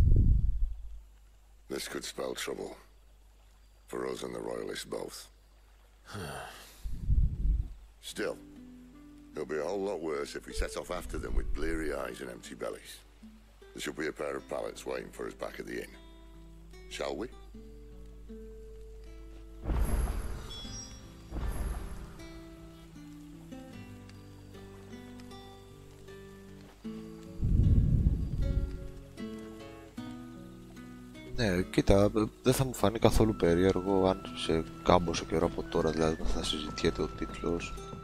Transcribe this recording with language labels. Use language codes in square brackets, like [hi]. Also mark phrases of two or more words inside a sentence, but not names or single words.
[en] This could spell trouble. For us and the Royalists both. Still, it'll be a whole lot worse if we set off after them with bleary eyes and empty bellies. There should be a pair of pallets waiting for us back at the inn. Shall we? [el] Ναι, κοίτα, δεν θα μου φανεί καθόλου περίεργο αν σε κάμποσο καιρό από τώρα, δηλαδή θα συζητιέται ο τίτλος.